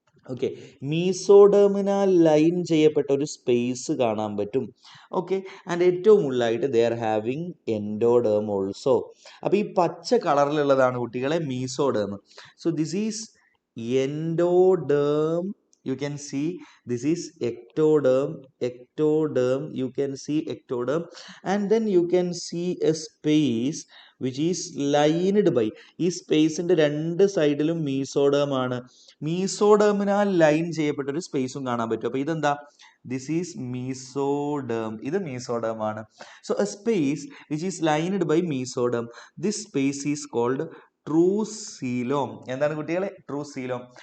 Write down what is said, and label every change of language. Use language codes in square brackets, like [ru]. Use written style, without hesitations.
[ml] Okay, മീസോഡേമിനാൽ line ചെയ്യപ്പെട്ട ഒരു space കാണാൻ പറ്റും. [en] okay, and [ml] ഏറ്റവും മുകളിലായിട്ട് [en] They are having endoderm also. [ml] അപ്പോൾ ഈ പച്ച കളറിലുള്ളതാണ് കുട്ടികളെ mesoderm. [en] So this is endoderm. You can see this is ectoderm, ectoderm. You can see ectoderm, and then you can see a space which is lined by. [ml] ഈ സ്പേസിന്റെ രണ്ട് സൈഡിലും mesoderm ആണ്. മീസോഡേമിനാൽ line ചെയ്യപ്പെട്ട ഒരു സ്പേസും കാണാൻ പറ്റും. അപ്പൊ ഇതെന്താ? [en] This is mesoderm. [ml] ഇത് മീസോഡേം ആണ്. [en] So a space which is lined by mesoderm, this space is called true coelom. [ml] എന്താണ് കുട്ടികളെ? [en] True coelom.